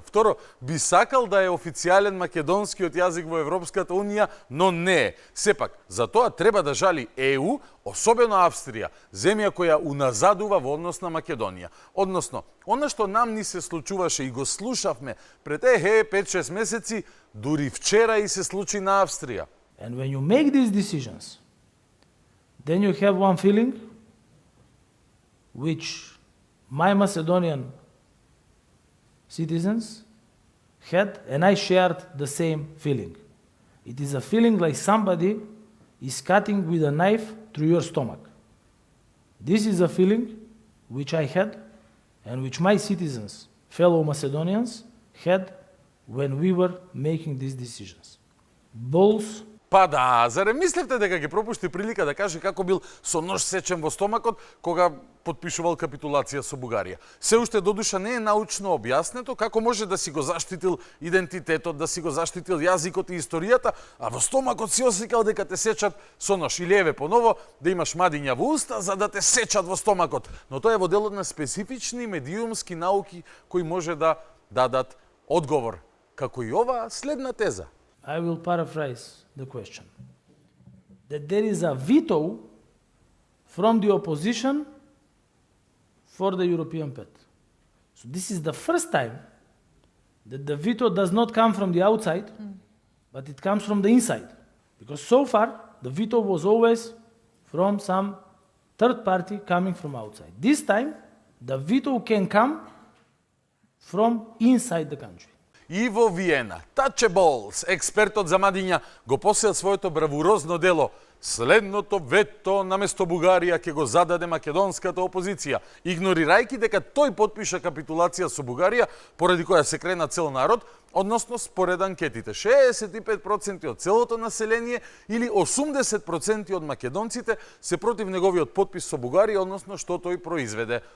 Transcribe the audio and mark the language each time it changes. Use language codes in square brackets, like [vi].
[mk] Второ, би сакал да е официјален македонскиот јазик во Европската Унија, но не е. Сепак, за тоа треба да жали ЕУ, особено Австрија, земја која уназадува во однос на Македонија. Односно, она што нам ни се случуваше и го слушавме пред 5-6 месеци, дури вчера и се случи на Австрија. [en] And when you make these decisions, then you have one feeling which my Macedonian citizens had, and I shared the same feeling. It is a feeling like somebody is cutting with a knife through your stomach. This is a feeling which I had and which my citizens, fellow Macedonians, had when we were making these decisions. Balls. [mk] Па да, заре мислевте дека ќе пропушти прилика да каже како бил со нож сечен во стомакот кога потпишувал капитулација со Бугарија. Се уште додуша не е научно објаснето како може да си го заштитил идентитетот, да си го заштитил јазикот и историјата, а во стомакот си осекал дека те сечат со нож. Или еве поново да имаш мадиња во уста за да те сечат во стомакот. Но тоа е во делот на специфични медиумски науки кои може да дадат одговор, како и ова следна теза. [en] I will paraphrase the question. That there is a veto from the opposition for the European path. So this is the first time that the veto does not come from the outside, but it comes from the inside. Because so far, the veto was always from some third party coming from outside. This time, the veto can come from inside the country. [mk] И во Виена, Таче Болс, експертот за мадиња, го посел своето бравурозно дело. Следното вето наместо Бугарија ќе го зададе македонската опозиција, игнорирајќи дека тој потпиша капитулација со Бугарија, поради која се крена цел народ, односно според анкетите 65% од целото население или 80% од македонците се против неговиот потпис со Бугарија, односно што тој произведе.